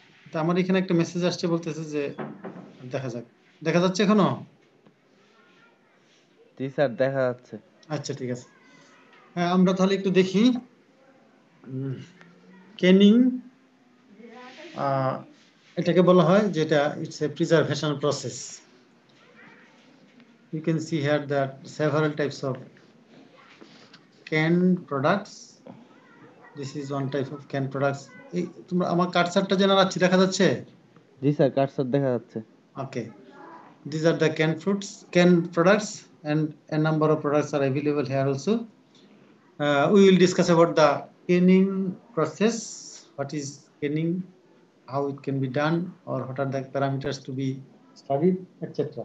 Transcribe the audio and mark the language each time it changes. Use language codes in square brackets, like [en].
[bn] তা আমার এখানে একটা মেসেজ আসছে, বলতেছে যে দেখা যাক, দেখা যাচ্ছে এখনো? জি স্যার, দেখা যাচ্ছে। আচ্ছা, ঠিক আছে। হ্যাঁ, আমরা তাহলে একটু দেখি। ক্যানিং এটাকে বলা হয় যেটা [en] It's a preservation process. You can see here that several types of canned products. This is one type of canned products. [bn] এই তোমরা আমার কার্সারটা জানা যাচ্ছে, দেখা যাচ্ছে? জি স্যার, কার্সর দেখা যাচ্ছে। [en] Okay, these are the canned fruits, canned products, and a number of products are available here also. We will discuss about the canning process, what is canning, how it can be done, or what are the parameters to be studied, etc.